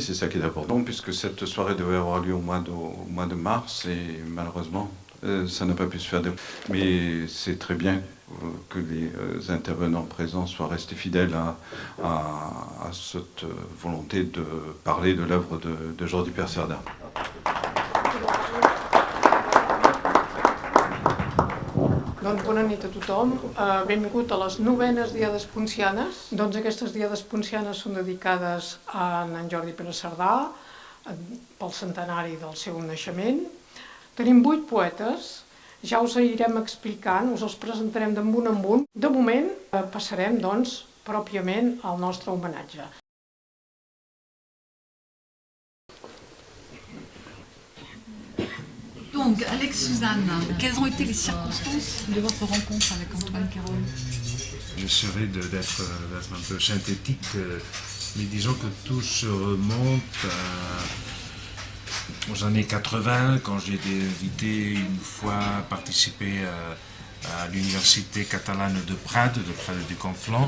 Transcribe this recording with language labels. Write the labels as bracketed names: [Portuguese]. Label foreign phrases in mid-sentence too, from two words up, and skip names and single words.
[French] C'est ça qui est important, puisque cette soirée devait avoir lieu au mois de mars et malheureusement, ça n'a pas pu se faire. Mais c'est très bien que les intervenants présents soient restés fidèles à cette volonté de parler de l'œuvre de Jordi Pere-Cerdà. [Catalan] Doncs bona nit a tothom. Benvingut a les 9enes Diades Poncianes. Doncs aquestes Diades Poncianes són dedicades a en Jordi Pere-Cerdà pel centenari del seu naixement. Tenim 8 poetes, ja us irem explicant, us els presentarem de un en un. De moment passarem, doncs, pròpiament al nostre homenatge. [French] Donc, Alex Suzanne, quelles ont été les circonstances de votre rencontre avec Antoine Cairols? J'essaierai d'être un peu synthétique, mais disons que tout se remonte aux années 80, quand j'ai été invité une fois à participer à l'université catalane de Prades du Conflent.